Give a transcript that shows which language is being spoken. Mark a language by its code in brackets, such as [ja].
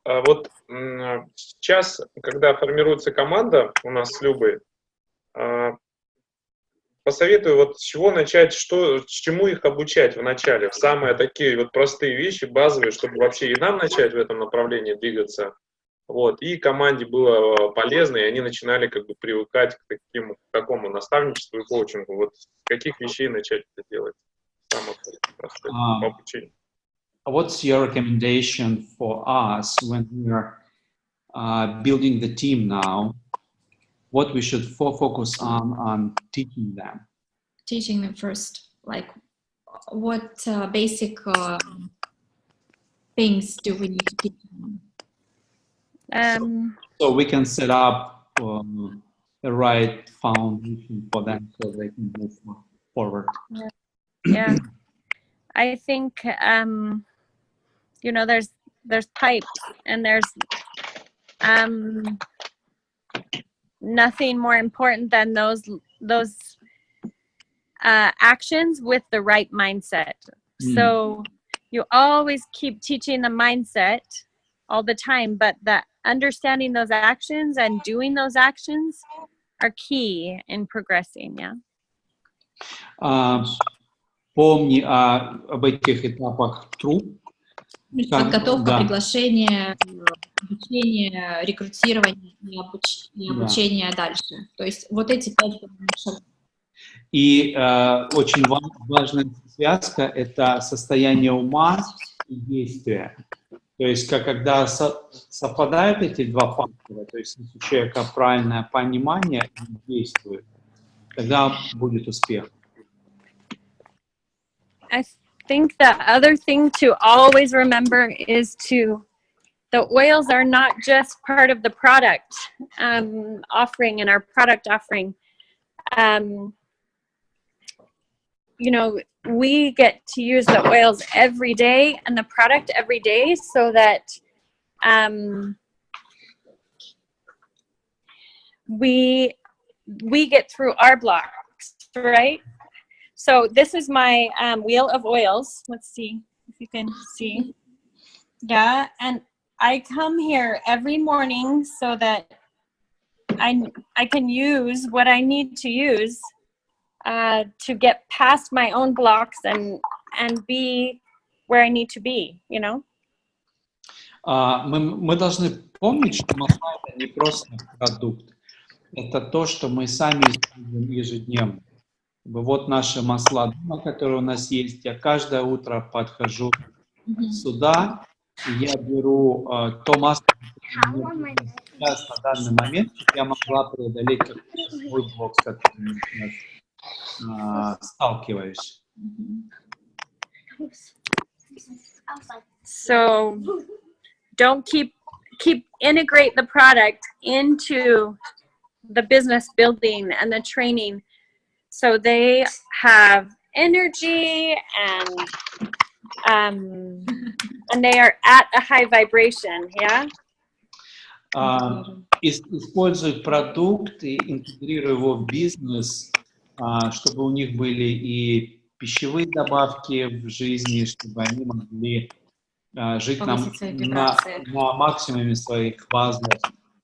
[ru] Вот сейчас, когда формируется команда у нас с Любой, посоветую вот с чего начать, с чему их обучать вначале, в самые такие вот простые вещи, базовые, чтобы вообще и нам начать в этом направлении двигаться, вот, и команде было полезно, и они начинали как бы привыкать к такому наставничеству и коучингу. Вот с каких вещей начать это делать? Самое простое обучение. [en] What's your recommendation for us when we're building the team now? What we should focus on teaching them? Teaching them first, like what basic things do we need to teach them? So we can set up the right foundation for them so they can move forward. Yeah, I think there's pipes and there's nothing more important than those actions with the right mindset. So you always keep teaching the mindset all the time, but that understanding those actions and doing those actions are key in progressing. Yeah. [ru] Помни об этих этапах труд. Подготовка, приглашение, обучение, рекрутирование и обучение дальше. То есть вот эти 5 шагов. И очень важная связка – это состояние ума и действия. То есть когда совпадают эти два фактора, то есть если у человека правильное понимание и действует, тогда будет успех. [en] I think the other thing to always remember is the oils are not just part of the product offering and our product offering. You know, we get to use the oils every day and the product every day so that we get through our blocks, right? So this is my wheel of oils. Let's see if you can see. Yeah, and I come here every morning so that I can use what I need to use to get past my own blocks and be where I need to be, you know? [ru] Мы должны помнить, что масла – это не просто продукт. Это то, что мы сами используем ежедневно. Вот наши масла дома, которые у нас есть. Я каждое утро подхожу сюда, и я беру то масло, которое мне сейчас на данный момент, чтобы я могла преодолеть свой блок, с которым я сейчас сталкиваюсь. [en] So don't keep integrate the product into the business building and the training so they have energy and they are at a high vibration, yeah? [ru] Используй продукт и интегрируй его в бизнес, чтобы у них были и пищевые добавки в жизни, чтобы они могли жить на максимуме своих возможностей.